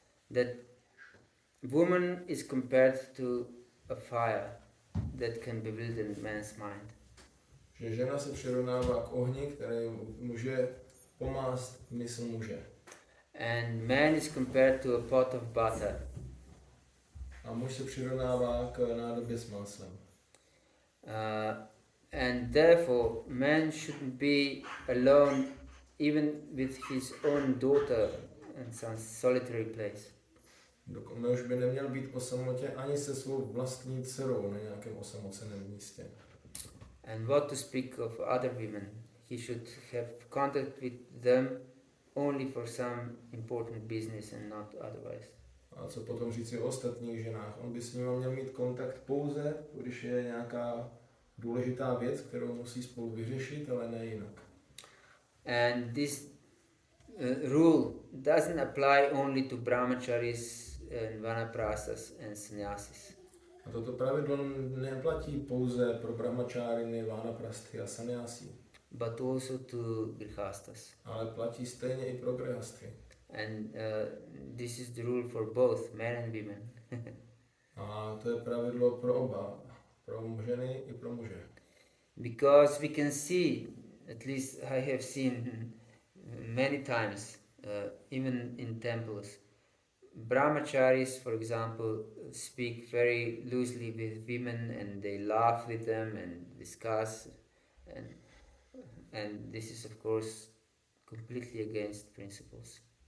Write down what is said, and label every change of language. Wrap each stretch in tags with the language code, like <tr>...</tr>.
<en>That woman is compared to a fire that can bewilder man's mind.</en> <cs>Že žena se přirovnává k ohni, který může pomást mysl muže.</cs> <en>And man is compared to a pot of butter.</en> <cs>A muž se přirovnává k nádobě s máslem.</cs> <en>And therefore man shouldn't be alone even with his own daughter in some solitary place.</en> <cs>Muž by neměl být o samotě ani se svou vlastní dcerou na nějakém osamoceném místě.</cs> <en>And what to speak of other women? He should have contact with them only for some important business and not otherwise.</en> <cs>A co potom říci o ostatních ženách? On by s nimi měl mít kontakt pouze, když je nějaká důležitá věc, kterou musí spolu vyřešit, ale ne jinak.</cs> <en>And this rule doesn't apply only to brahmacharis and vanaprasthas and sannyasis.</en> <cs>A toto pravidlo neplatí pouze pro brahmacháriny, vanaprasthy a sannyasí.</cs> <en>But also to grihasthas.</en> <cs>Ale platí stejně i pro grihasthy.</cs> <en>And this is the rule for both men and women.</en> <cs>A to je pravidlo pro oba, pro ženy i pro muže.</cs> <en>Because we can see, at least I have seen many times, even in temples, brahmacharis, for example, speak very loosely with women and they laugh with them and discuss, and this is of course completely against principles.</en>